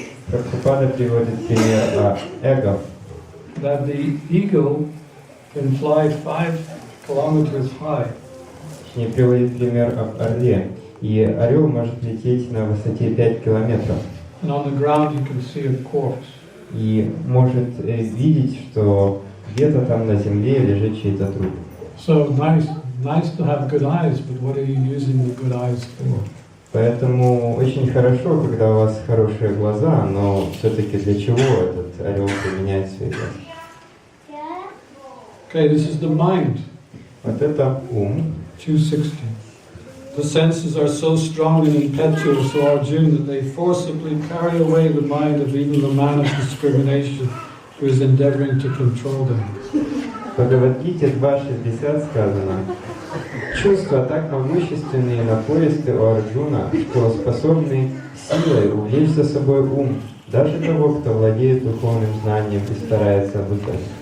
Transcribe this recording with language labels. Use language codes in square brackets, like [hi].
[ru] Прабхупада приводит пример эго. [en] That the eagle can fly 5 kilometers high. [ru] точнее приводит пример об орле. И орел может лететь на высоте 5 километров. [en] And on the ground you can see a corpse. [ru] И может видеть, что где-то там на земле лежит чей-то труп. [en] So nice to have good eyes, but what are you using the good eyes for? [ru] Поэтому очень хорошо, когда у вас хорошие глаза, но все-таки для чего этот орел применяет свои глаза? [en] Okay, this is the mind. [ru] Вот это ум. [en] 260. The senses are so strong and impetuous, O Arjuna, that they forcibly carry away the mind of even the man of discrimination who is endeavoring to control them. [ru] В Бхагавад-гите 2.60 сказано: чувства так могущественные и напористы у Арджуна, что способны силой увлечь за собой ум, даже того, кто владеет духовным знанием и старается обуздать.